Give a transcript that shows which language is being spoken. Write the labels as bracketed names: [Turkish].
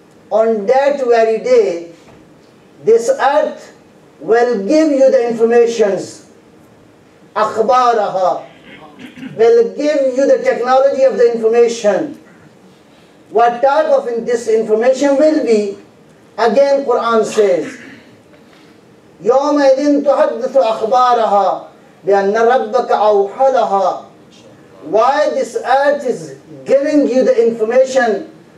[English] On that very day, this earth will give you the informations. أَخْبَارَهَا will give you the technology of the information. What type of this information will be? Again, Quran says, [Arabic] يَوْمَئِذٍ تُحَدِّثُ أَخْبَارَهَا بِأَنَّ رَبَّكَ أَوْحَى لَهَا. [English] Why this earth is giving you the information?